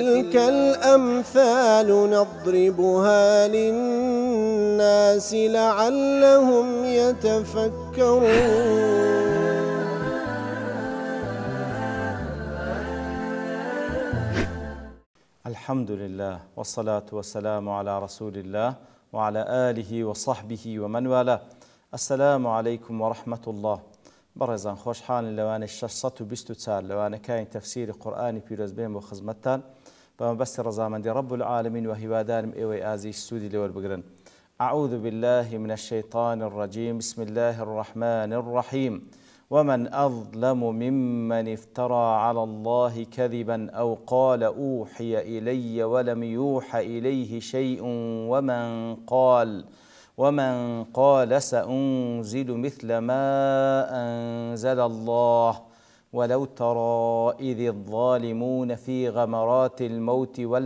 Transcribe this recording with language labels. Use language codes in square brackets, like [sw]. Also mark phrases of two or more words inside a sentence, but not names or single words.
[ar] وتلك الأمثال نضربها للناس لعلهم يتفكرون. الحمد لله والصلاة والسلام على رسول الله وعلى آله وصحبه ومن والاه. السلام عليكم ورحمة الله. [ckb] بەڕێزان خۆشحاڵین لەوانەی 624 لەوانەکانی تەفسیری قورئانی پیرۆز بێن بۆ خزمەتتان بە مەبەستی ڕەزامەندی [ar] رب العالمین [ckb] و هیوادارم ئێوەی ئازیز سوودی لێوەربگرن. [ar] أعوذ بالله من الشيطان الرجيم. بسم الله الرحمن الرحيم. ومن أظلم ممن افترى على الله كذبا أو قال أوحي إلي ولم يوحى إليه شيء ومن قال سأنزل مثل ما أنزل الله ولو ترى إذ الظالمون في غمرات الموت